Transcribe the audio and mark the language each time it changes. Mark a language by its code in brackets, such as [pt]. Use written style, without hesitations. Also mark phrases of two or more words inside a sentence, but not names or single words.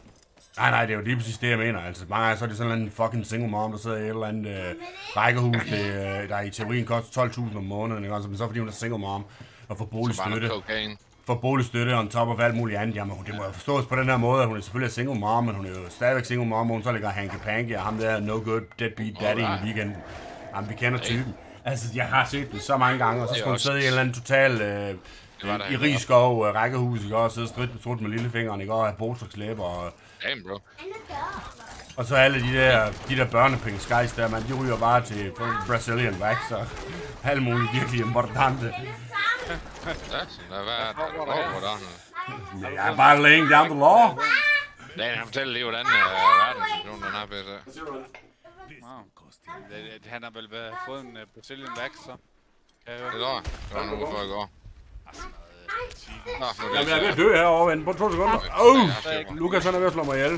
[da] Nej, det er jo lige præcis det, jeg mener. Altså, mange gange så er det sådan en fucking [en] single mom, [da] der sidder i et eller andet rækkehus, der i teorien koster 12.000 om måneden, ikke? Altså, men så fordi hun er [en] single mom [da] og får boligstøtte. For boligstøtte og en top og alt muligt andet. Jamen, det må jo forstås på den her måde, at hun er selvfølgelig [en] single mom, [da] men hun er jo stadigvæk [en] single mom, [da] og hun så ligger hanky-panky, og ham der [en] no good deadbeat daddy [da] i weekenden. Jamen, vi kender typen. Altså, jeg har set det så mange gange, og så skal hun sidde i en eller anden total i Rigskov rækkehus, ikke? Og sidde stridt med lillefingeren, ikke? Og have botox-læber og... [en] Damn, bro. [da] Og så alle de der børnepenge skies der, man, de ryger bare til [en] Brazilian wax [da] og alle mulige virkelig importante. Ja, hvad er det? Jeg er bare [en] laying down the law. [da] Dan, han fortæller lige, hvordan verdenssituationen den er på så. Han har vel fået en [en] Brazilian wax, [da] så. Det var en uge før i går. Jamen, jeg er ved at dø herovre, vent på 2 sekunder. Lukas han er ved at slå mig ihjel.